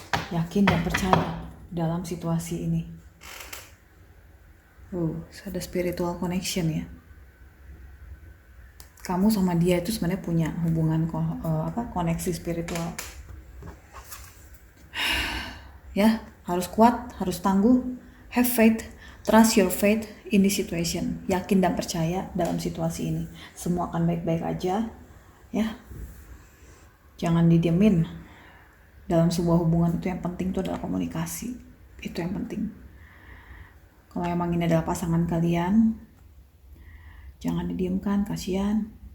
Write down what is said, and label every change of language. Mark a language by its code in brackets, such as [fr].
[id] Yakin dan percaya dalam situasi ini. Ada [en] spiritual connection [id] ya. Kamu sama dia itu sebenarnya punya hubungan koneksi spiritual. Ya, harus kuat, harus tangguh. [en] Have faith, trust your faith in this situation. [id] Yakin dan percaya dalam situasi ini. Semua akan baik-baik aja. Ya. Jangan didiemin. Dalam sebuah hubungan itu yang penting itu adalah komunikasi. Itu yang penting. Kalau emang ini adalah pasangan kalian, jangan didiamkan, kasihan.